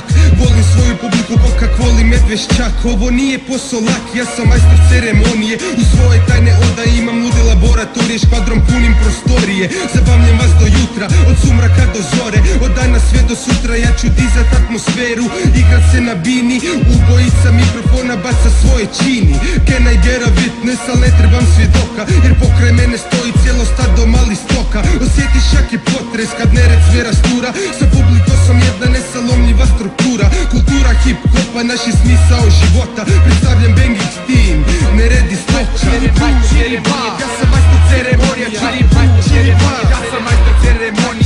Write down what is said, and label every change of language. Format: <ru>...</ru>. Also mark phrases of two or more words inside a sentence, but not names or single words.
<hr>Volim svoju publiku ko kak volim medvešćak. Ovo nije posao lak, ja sam majstor ceremonije. U svoje tajne odaje imam lude laboratorije. Škvadrom punim prostorije, zabavljam vas do jutra, od sumraka do zore. Od dana sve do sutra, ja ću dizat atmosferu. Igrat se na bini, ubojica mikrofona baca svoje čini.</hr> <en>Can I get a witness,</en> <hr>al ne trebam svjedoka, jer pokraj mene stoji cijelo stado mali stoka. Osjetiš jak je potres kad nered sve rastura. Sa publikom sam jedna nesalomljiva struktura. Kultura hip-hopa, naš je smisao života. Predstavljam Bangix team, neredi stoča. Čiribu, ja sam majstor ceremonija. Čiribu, ja sam majstor ceremonija.</hr>